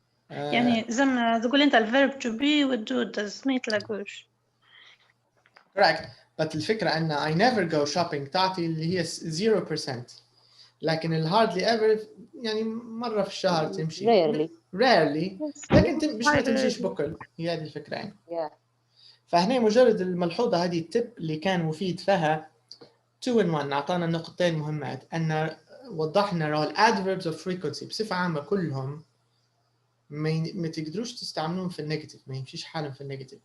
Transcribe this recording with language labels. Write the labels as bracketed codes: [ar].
[ar] يعني زي ما تقول أنت الverb to be والdo does ما يتلاقوش. [en] Correct. [ar] But الفكرة أن [en] I never go shopping [ar] تعطي اللي هي 0%. لكن ال hardly ever يعني مرة في الشهر تمشي. Rarely. لكن مش ما تمشيش بكل. هي هذه الفكرة يعني. فهنا مجرد الملحوظة هذه التip اللي كان مفيد فيها 2 in 1 أعطانا نقطتين مهمات أن وضحنا ال adverbs of frequency بصفة عامة كلهم ما تقدروش تستعملون في النيجاتيف ما يمشيش حالهم في النيجاتيف.